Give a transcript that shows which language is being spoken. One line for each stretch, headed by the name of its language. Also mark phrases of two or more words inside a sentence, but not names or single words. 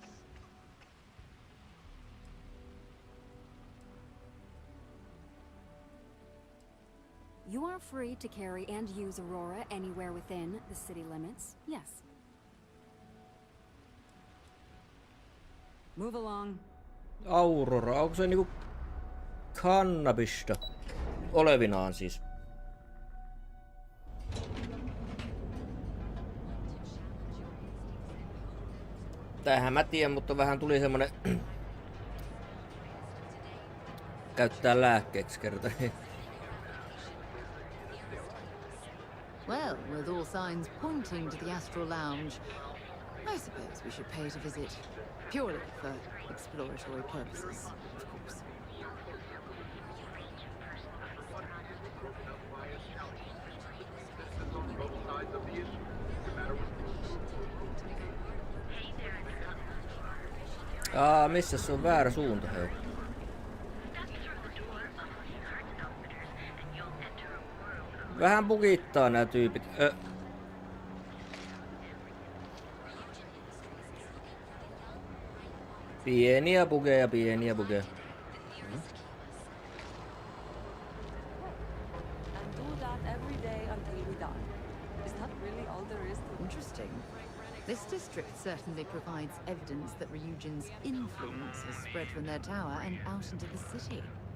Finnish: You are free to carry and use Aurora anywhere within the city limits, yes. Move along. Aurora, onko se niinku kannabista? Olevinaan siis. Tähän mä tiedän, mutta vähän tuli semmonen käyttää lääkkeeksi kerta.
English: Well, with all signs pointing to the Astral Lounge, I suppose we should pay it a visit. Purely for exploratory purposes, of course.
Finnish: Missä se on väärä suunta, hei? Vähän bugittaa nää tyypit. Pieniä bugeja, pieniä bugeja.
English: And do that every day until we die. Is that really all there is to it? Interesting. This district certainly provides evidence that Ryujin's influence has spread from their tower and out into the city.